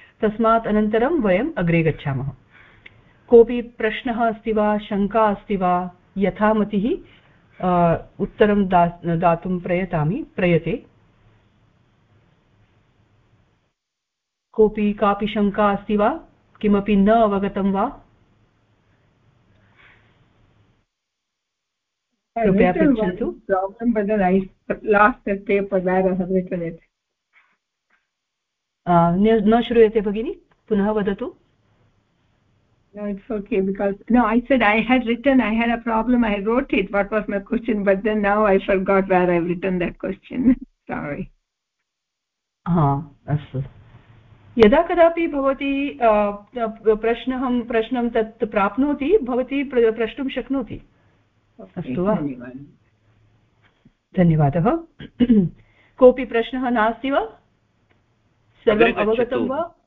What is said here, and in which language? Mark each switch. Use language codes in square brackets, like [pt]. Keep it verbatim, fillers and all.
[sa] तस्मात् अनन्तरं वयम् अग्रे गच्छामः। कोऽपि प्रश्नः अस्ति वा, शङ्का अस्ति वा, यथामतिः उत्तरं दा दातुं प्रयतामि प्रयते। कोऽपि कापि शङ्का अस्ति वा, किमपि न अवगतं वा, कृपया पृच्छन्तु। [en] Problem, but then I lost the paper where I have written it. [sa] Uh, न श्रूयते भगिनी, पुनः वदतु। [en] No, it's okay because no, I said I had written. I had a problem. I wrote it. What was my question? But then now I forgot where I've written that question. Sorry. [sa] हा अस्तु। यदा कदापि भवती प्रश्नः प्रश्नं तत् प्राप्नोति भवती प्रष्टुं शक्नोति। अस्तु वा, धन्यवादः। कोऽपि प्रश्नः नास्ति वा, सर्वम् अवगतं वा?